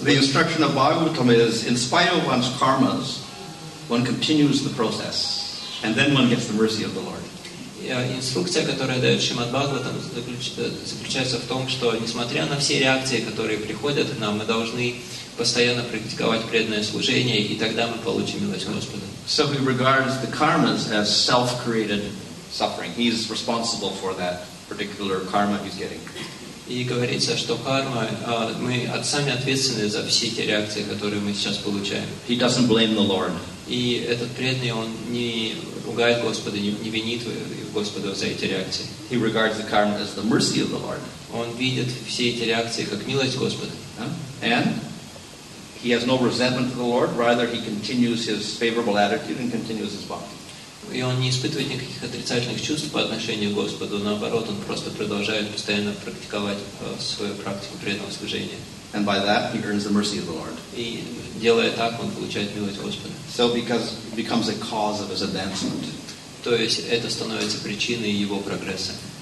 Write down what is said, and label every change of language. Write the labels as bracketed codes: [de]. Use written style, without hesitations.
[en] the instruction of Bhagavatam is, in spite of one's karmas, one continues the process, and then one gets the mercy of the Lord. [ru] Инструкция, которая дает Шримад Бхагаватам, заключается в том, что, несмотря на все реакции, которые приходят к нам, мы должны постоянно практиковать преданное служение, и тогда мы получим милость Господа. [en] So he regards the karmas as self-created suffering. He is responsible for that particular karma he's getting. [ru] И говорится, что карма, мы сами ответственны за все те реакции, которые мы сейчас получаем. [en] He doesn't blame the Lord. [ru] И этот преданный, он не ругает Господа, не винит Господа за эти реакции. [en] He regards the karma as the mercy of the Lord. [ru] Он видит все эти реакции как милость Господа. [en] And he has no resentment to the Lord, rather he continues his favorable attitude and continues his bhakti. [ru] И он не испытывает никаких отрицательных чувств по отношению к Господу, наоборот, он просто продолжает постоянно практиковать свою практику преданного служения. [en] And by that he earns the mercy of the Lord. [ru] И делая так, он получает милость Господа. [en] So because it becomes a cause of his advancement. [ru] То есть это становится причиной его прогресса.